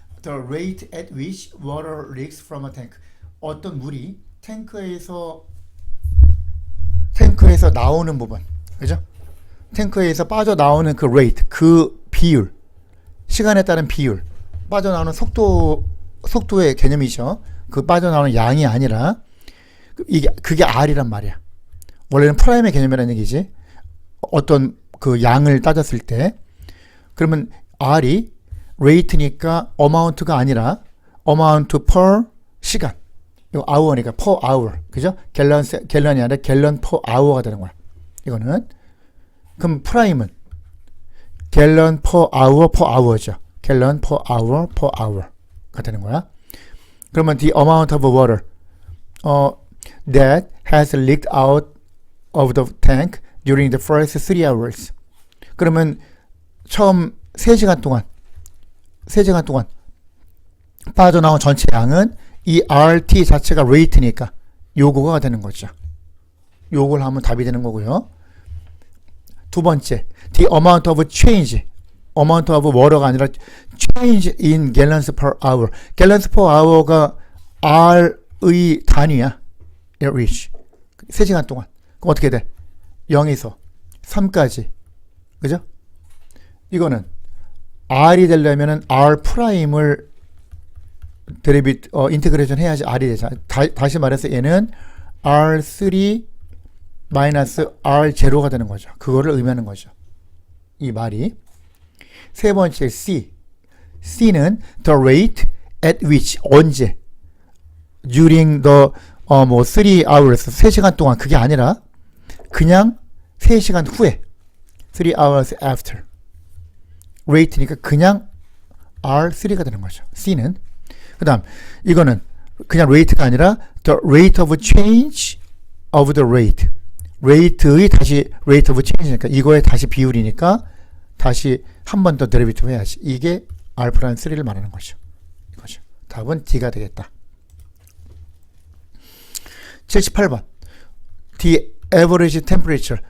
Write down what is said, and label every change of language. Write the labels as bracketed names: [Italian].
[English] The rate at which water leaks from a tank. [Korean] 어떤 물이 탱크에서 나오는 부분. 그죠? 탱크에서 빠져나오는 그 rate, 그 비율. 시간에 따른 비율. 빠져나오는 속도의 개념이죠. 그 빠져나오는 양이 아니라 그게 R이란 말이야. 원래는 프라임의 개념이라는 얘기지. 어떤 그 양을 따졌을 때 그러면 R이 rate니까 amount가 아니라 amount per 시간. 이거 hour니까 per hour. 그죠? 갤런이 아니라 갤런 per hour가 되는 거야. 이거는. 그럼 프라임은 갤런 per hour죠. 갤런 per hour가 되는 거야. 그러면 [English] the amount of water that has leaked out of the tank during the first 3 hours. [Korean] 그러면 처음 3시간 동안 빠져나온 전체 양은 이 RT 자체가 rate니까 요거가 되는 거죠. 요걸 하면 답이 되는 거고요. 두 번째, [English] the amount of change, amount of water가 아니라 change in gallons per hour. gallons per hour가 R의 단위야. [Korean] reach. 3시간 동안. 그럼 어떻게 돼? 0에서 3까지. 그죠? 이거는 R이 되려면은 R 프라임을 인테그레이션 해야지 R이 되잖아. 다시 말해서 얘는 R3 마이너스 R0가 되는 거죠. 그거를 의미하는 거죠. 이 말이. 세 번째 C. C는 [English] the rate at which [Korean] 언제 [English] during the 3 hours [Korean] 3시간 동안 그게 아니라 그냥 3시간 후에 [English] 3 hours after rate [Korean] 니까 그냥 R3가 되는 거죠. C는. 그 다음 이거는 그냥 [English] rate가 아니라 the rate of change of the rate. [Korean] rate의 다시 rate of change니까 이거의 다시 비율이니까 다시 한 번 더 데리베이티브 해야지. 이게 R'3를 말하는 거죠. 이거죠. 답은 D가 되겠다. [English] 78번. The average temperature.